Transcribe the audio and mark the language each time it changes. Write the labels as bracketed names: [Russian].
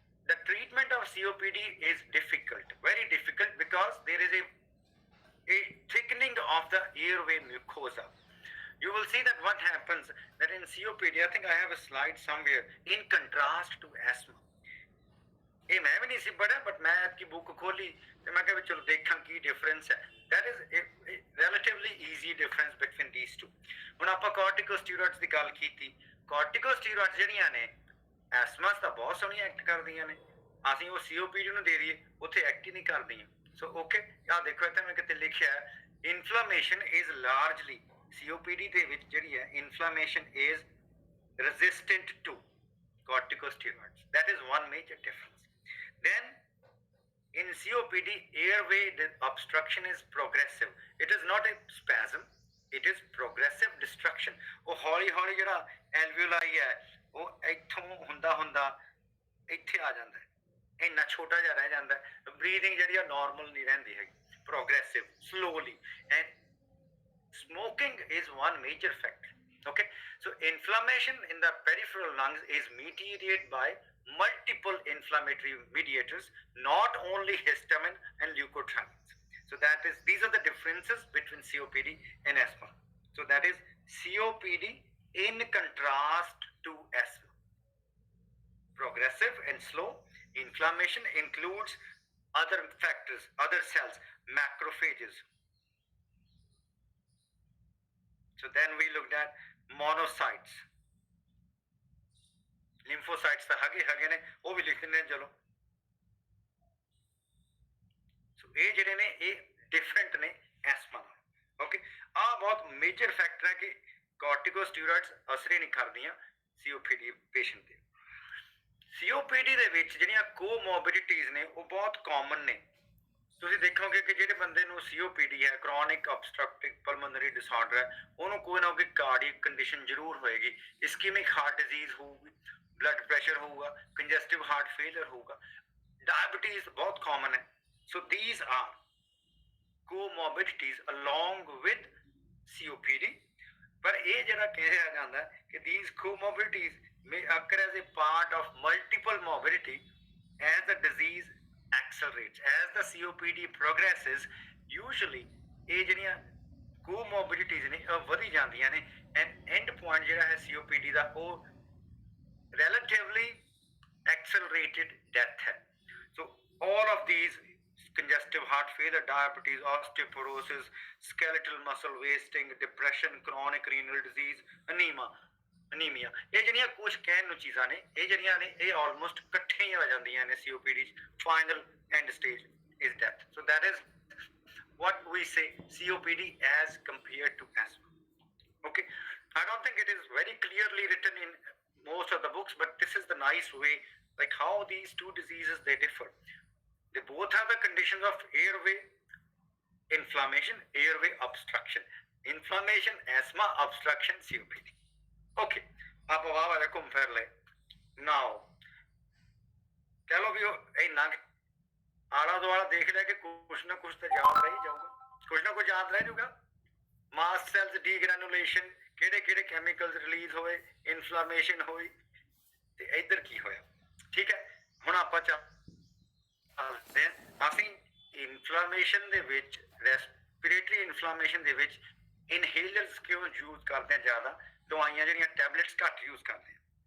[English] The treatment of COPD is difficult, very difficult, because there is a thickening of the airway mucosa. You will see that what happens that in COPD, I think I have a slide somewhere, in contrast to asthma. [Punjabi] ਇਹ ਮੈਂ ਵੀ ਨਹੀਂ ਸੀ ਪੜਿਆ, but ਮੈਂ [Hindi] ਆਪकी book खोली तो मैं कहा चलो देखा की डिफरेंस है. [English] That is a relatively easy difference between these two. [Punjabi] ਹੁਣ ਆਪਾਂ corticosteroids ਦੀ ਗੱਲ ਕੀਤੀ. corticosteroids ਜਿਹੜੀਆਂ ਨੇ ਐਸਮਾ ਤਾਂ ਬਹੁਤ ਸੋਹਣੀ ਐਕਟ ਕਰਦੀਆਂ ਨੇ, ਅਸੀਂ ਉਹ COPD ਨੂੰ ਦੇ ਦਈਏ ਉੱਥੇ ਐਕਟ ਹੀ ਨਹੀਂ ਕਰਦੀਆਂ. ਸੋ ਓਕੇ, ਆ ਦੇਖੋ ਇੱਥੇ ਮੈਂ ਕਿਤੇ ਲਿਖਿਆ [English] inflammation is largely [Punjabi] COPD ਦੇ ਵਿੱਚ ਜਿਹੜੀ ਹੈ inflammation is [English] resistant to corticosteroids. That is one major difference. Then in COPD, airway obstruction is progressive. It is not a spasm, it is progressive destruction. [Punjabi] ਉਹ ਹੌਲੀ ਹੌਲੀ ਜਿਹੜਾ ਐਲਵੀਓਲਾਈ ਹੈ ਉਹ ਇੱਥੋਂ ਹੁੰਦਾ ਇੱਥੇ ਆ ਜਾਂਦਾ ਹੈ, ਇੰਨਾ ਛੋਟਾ ਜਿਹਾ ਰਹਿ ਜਾਂਦਾ ਹੈ. ਬਰੀਥਿੰਗ ਜਿਹੜੀ ਆ ਨਾਰਮਲ ਨਹੀਂ ਰਹਿੰਦੀ ਹੈਗੀ, [English] progressive, slowly. And smoking is one major factor. Okay, so inflammation in the peripheral lungs is mediated by multiple inflammatory mediators, not only histamine and leukotrienes. So that is, these are the differences between COPD and asthma. So that is COPD in contrast to asthma. Progressive and slow. Inflammation includes other factors, other cells, macrophages. So then we looked at monocytes. [Punjabi] Lymphocytes ਤਾਂ ਹੈਗੇ ਨੇ, ਉਹ ਵੀ ਲਿਖ ਦਿੰਦੇ ਨੇ ਚਲੋ. ਸੋ ਇਹ ਜਿਹੜੇ ਨੇ ਇਹ ਡਿਫਰੈਂਟ ਨੇ ਐਸਮਾ ਨਾਲ. ਓਕੇ, ਆਹ ਬਹੁਤ ਮੇਜਰ ਫੈਕਟਰ ਹੈ ਕਿ ਕੋਰਟੀਕੋਸਟੀਰੋਇਡਸ ਅਸਰ ਹੀ ਨਹੀਂ ਕਰਦੀਆਂ COPD ਪੇਸ਼ੈਂਟ ਤੇ. COPD ਦੇ ਵਿੱਚ ਜਿਹੜੀਆਂ ਕੋਮੋਰਬਿਡਿਟੀਜ਼ ਨੇ ਉਹ ਬਹੁਤ ਕਾਮਨ ਨੇ. ਤੁਸੀਂ ਦੇਖੋਗੇ ਕਿ ਜਿਹੜੇ ਬੰਦੇ ਨੂੰ COPD ਹੈ, ਕ੍ਰੋਨਿਕ obstructive pulmonary disorder ਹੈ, ਉਹਨੂੰ ਕੋਈ ਨਾ ਕੋਈ ਕਾਰਡੀਅਕ ਕੰਡੀਸ਼ਨ ਜ਼ਰੂਰ ਹੋਏਗੀ. ਇਸਕੀਮਿਕ ਹਾਰਟ ਡਿਜ਼ੀਜ਼ ਹੋਊਗੀ, ਬਲੱਡ ਪ੍ਰੈਸ਼ਰ ਹੋਊਗਾ, ਕੰਜੈਸਟਿਵ ਹਾਰਟ ਫੇਲਰ ਹੋਊਗਾ, ਡਾਇਬਟੀਜ਼ ਬਹੁਤ ਕਾਮਨ ਹੈ. [English] So these are comorbidities along with COPD. [Punjabi] ਪਰ ਇਹ ਜਿਹੜਾ ਕਿਹਾ ਜਾਂਦਾ ਕਿ [English] these comorbidities may occur as a part of multiple morbidity as the disease accelerates. As the COPD progresses, usually [Punjabi] ਇਹ ਜਿਹੜੀਆਂ comorbidities ਨੇ ਉਹ ਵਧੀ ਜਾਂਦੀਆਂ ਨੇ, [English] and end point [Punjabi] ਜਿਹੜਾ ਹੈ COPD ਦਾ ਉਹ [English] relatively accelerated death [Punjabi] hai. [English] So all of these, congestive heart failure, diabetes, osteoporosis, skeletal muscle wasting, depression, chronic renal disease, anemia, [Punjabi] ਇਹ ਜਿਹੜੀਆਂ ਕੁਝ ਕਹਿਣ ਨੂੰ ਚੀਜ਼ਾਂ ਨੇ, ਇਹ ਜਿਹੜੀਆਂ ਨੇ ਇਹ ਆਲਮੋਸਟ ਇਕੱਠੇ ਹੀ ਹੋ ਜਾਂਦੀਆਂ ਨੇ COPD ਚ. [English] Final end stage is death. So that is what we say COPD as compared to asthma. Okay, I don't think it is very clearly written in most of the books, but this is the nice way, like how these two diseases they differ. They both have the conditions of airway inflammation, airway obstruction. Inflammation, asthma, obstruction, COPD. [Punjabi] Okay, आप वाह वाले घूम फिर ले. Now, चलो भी इन्ना आला दुआला देख लिया कि कुछ ना कुछ तो याद रह जाऊगा, कुछ ना कुछ याद रह जाऊगा. मास्ट सेल्स डीग्रैनुलेशन, ਕਿਹੜੇ ਕਿਹੜੇ ਕੈਮੀਕਲਸ ਰਿਲੀਜ਼ ਹੋਏ, ਇਨਫਲਾਮੇਸ਼ਨ ਹੋਈ, ਤੇ ਇੱਧਰ ਕੀ ਹੋਇਆ. ਠੀਕ ਹੈ, ਹੁਣ ਆਪਾਂ ਚੱਲਦੇ ਹਾਂ. ਅਸੀਂ ਇਨਫਲਾਮੇਸ਼ਨ ਦੇ ਵਿੱਚ, ਰੈਸਪੀਰੇਟਰੀ ਇਨਫਲਾਮੇਸ਼ਨ ਦੇ ਵਿੱਚ ਇਨਹੇਲਰਸ ਕਿਉਂ ਯੂਜ਼ ਕਰਦੇ ਹਾਂ ਜ਼ਿਆਦਾ, ਦਵਾਈਆਂ ਜਿਹੜੀਆਂ ਟੈਬਲੇਟਸ ਘੱਟ ਯੂਜ਼ ਕਰਦੇ ਹਾਂ.